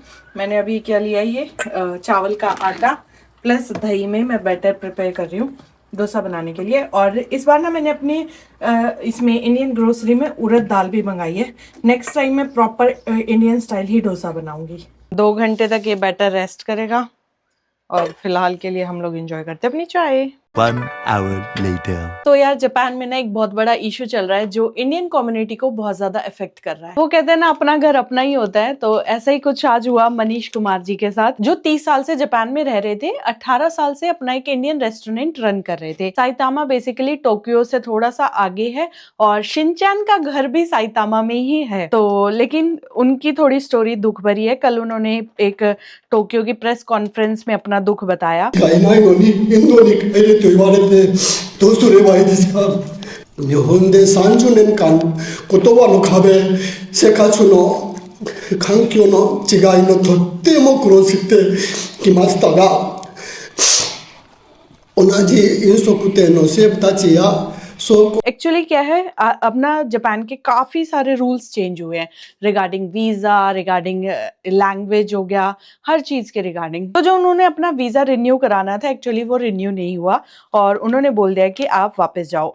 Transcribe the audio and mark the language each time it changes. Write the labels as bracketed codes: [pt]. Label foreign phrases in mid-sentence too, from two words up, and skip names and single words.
[hi] मैंने अभी क्या लिया, ये चावल का आटा प्लस दही में मैं [en] batter prepare [hi] कर रही हूँ डोसा बनाने के लिए। और इस बार ना मैंने अपने इसमें [en] Indian grocery [hi] में उड़द दाल भी मंगाई है। [en] next time [hi] मैं [en] proper Indian style [hi] ही डोसा बनाऊंगी। 2 घंटे तक ये [en] batter rest [hi] करेगा और फिलहाल के लिए हम लोग एंजॉय करते हैं अपनी चाय। [en] 1 hour later. [hi] तो यार जापान में ना एक बहुत बड़ा इशू चल रहा है जो [en] Indian community [hi] को बहुत ज्यादा इफेक्ट कर रहा है। वो कहते हैं ना अपना घर अपना ही होता है, तो ऐसा ही कुछ आज हुआ मनीष कुमार जी के साथ, जो 30 साल से जापान में रह रहे थे। 18 साल से अपना एक [en] Indian restaurant run [hi] कर रहे थे। साइतामा बेसिकली टोक्यो से थोड़ा सा आगे है और शिनचैन का घर भी साइतामा में ही है। तो लेकिन उनकी थोड़ी स्टोरी दुख भरी है। कल उन्होंने एक टोक्यो की [en] press conference [hi] में अपना दुख बताया। [ja] と言われてどうすればいいですか。日本で30年間言葉の壁、生活の環境の違いのとっても苦労してきましたが、同じ飲食店のシェフたちや [hi] एक्चुअली क्या है, अपना जापान के काफी सारे [en] rules change [hi] हुए हैं [en] regarding visa, regarding language [hi] हो गया, हर चीज के रिगार्डिंग। तो जो उन्होंने अपना [en] visa renew [hi] कराना था एक्चुअली वो रिन्यू नहीं हुआ और उन्होंने बोल दिया कि आप वापस जाओ।